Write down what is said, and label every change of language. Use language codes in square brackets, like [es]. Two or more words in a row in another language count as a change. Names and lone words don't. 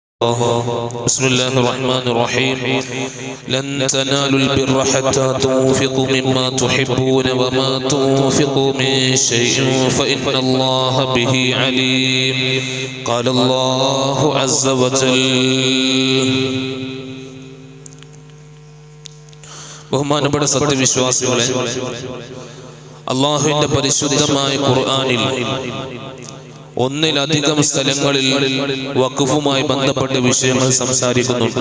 [ar] بسم الله الرحمن الرحيم لن تنالوا البر حتى تنفقوا مما تحبون وما تنفقوا من شيء فإن الله به عليم قال الله عز وجل [ml] ബഹുമാനപ്പെട്ട സത്യവിശ്വാസികളെ, അല്ലാഹുവിന്റെ പരിശുദ്ധമായ ഖുർആനിൽ ഒന്നിലധികം സ്ഥലങ്ങളിൽ വഖഫുമായി ബന്ധപ്പെട്ട വിഷയങ്ങൾ സംസാരിക്കുന്നുണ്ട്.